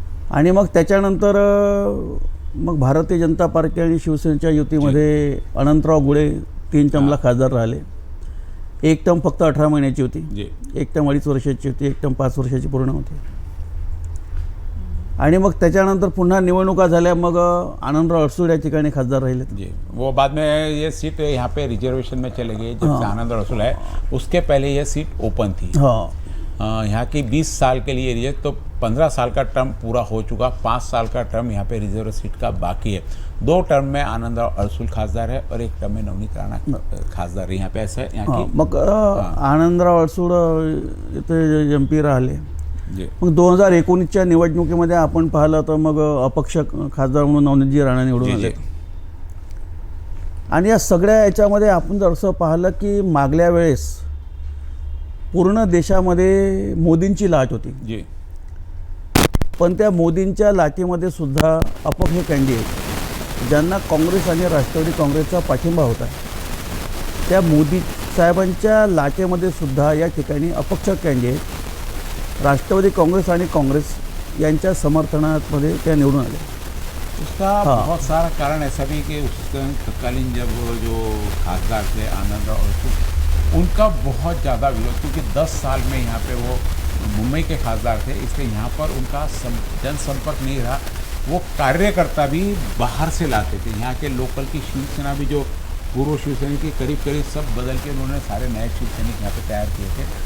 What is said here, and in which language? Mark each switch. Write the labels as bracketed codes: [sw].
[mr] आणि मग त्याच्यानंतर मग भारतीय जनता पार्टी आणि शिवसेनेच्या युतीमध्ये अनंतराव गुळे 3 टर्मला खासदार राहिले। 1 टर्म फक्त 18 महिन्याची होती, 1 टर्म 2.5 वर्षाची होती, 1 टर्म 5 वर्षाची पूर्ण होती। आणि मग त्याच्यानंतर पुन्हा निवडणुका झाल्या, मग आनंदराव अडसूळ या ठिकाणी खासदार राहिले जी। [hi] वो बाद में ये सीट यहाँ पे रिजर्वेशन में चले गए। जब से आनंदराव अडसूळ है, उसके पहले ये सीट ओपन थी। यहाँ की 20 साल के लिए रिजर्व, तो 15 साल का टर्म पूरा हो चुका, 5 साल का टर्म यहाँ पे रिजर्व सीट का बाकी है। 2 टर्म में आनंदराव अडसूळ खासदार है और 1 टर्म में नवनीत राणा खासदार है। यहाँ पे ऐसा है यहाँ की [mr] मग आनंदराव अडसूळ इथे MP राहिले। मग 2019च्या निवडणुकीमध्ये आपण पाहिलं तर मग अपक्ष खासदार म्हणून नवनीतजी राणा निवडून आले। आणि या सगळ्या याच्यामध्ये आपण जर असं पाहिलं की मागल्या वेळेस पूर्ण देशामध्ये मोदींची लाट होती, जी पण त्या मोदींच्या लाटेमध्ये सुद्धा अपक्ष कॅन्डिडेट ज्यांना काँग्रेस आणि राष्ट्रवादी काँग्रेसचा पाठिंबा होता, त्या मोदी साहेबांच्या लाटेमध्ये सुद्धा या ठिकाणी अपक्ष कॅन्डिडेट राष्ट्रवादी काँग्रेस आणि काँग्रेस यांच्या समर्थनामध्ये त्या निवडून आले। [hi] उसका बहुत सारा कारण ऐसा भी कि उस तत्कालीन जब जो खासदार थे आनंद और उनका बहुत ज़्यादा विरोध, क्योंकि 10 साल में यहाँ पे वो मुंबई के खासदार थे, इसलिए यहाँ पर उनका जनसंपर्क नहीं रहा। वो कार्यकर्ता भी बाहर से लाते थे, यहाँ के लोकल की शिवसेना भी जो पूर्व शिवसैनिक के करीब करीब सब बदल के उन्होंने सारे नए शिवसैनिक यहाँ पे तैयार किए थे।